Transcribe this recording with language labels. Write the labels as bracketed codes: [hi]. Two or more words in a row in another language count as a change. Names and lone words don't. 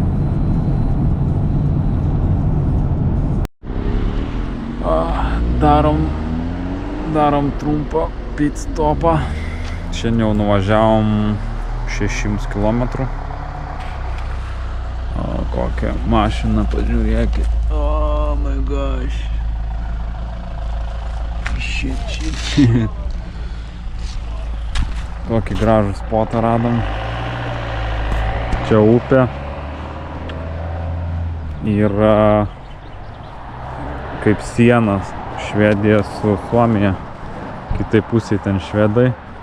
[lt] Darom trumpą [en] pit stopą. [lt] Šiandien jau nuvažiavom 600 km. O, kokią mašiną, pažiūrėkit. [en] Oh my gosh. Shit. [lt] Tokį gražų spotą radom. Čia upė. Yra kaip sienas Švedija su Suomija. Kitai pusėje ten švedai.